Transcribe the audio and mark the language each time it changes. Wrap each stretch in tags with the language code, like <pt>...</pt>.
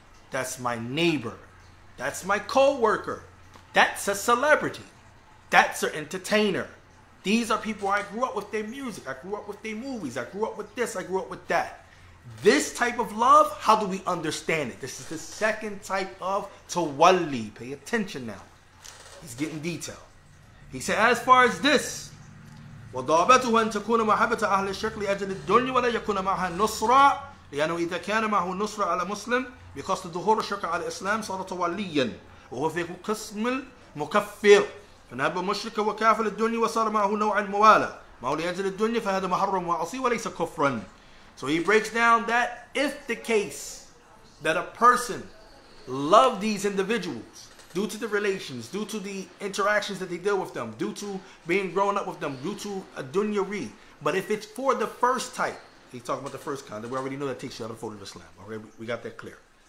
<en>That's my neighbor. That's my co-worker. That's a celebrity. That's an entertainer. These are people I grew up with their music. I grew up with their movies. I grew up with this. I grew up with that. This type of love, how do we understand it? This is the second type of tawalli. Pay attention now. He's getting detail. He said, as far as this,</en> <ar>وضابطه أن تكون محبة أهل الشرك لأجل الدنيا ولا يكون معها النصرة لأنه إذا كان معه النصرة على مسلم بقصد ظهور الشرك على الإسلام صار توليا وهو في قسم المكفر فنهب مشرك وكافر الدنيا وصار معه نوع الموالاة معه لأجل الدنيا فهذا محرم وعصي وليس كفرا.</ar> <en>So he breaks down that if the case that a person loved these individuals due to the relations, due to the interactions that they deal with them, due to being grown up with them, due to a dunyari. But if it's for the first type, he's talking about the first kind, we already know that takes you out of the fold of Islam. Alright, we got that clear.</en>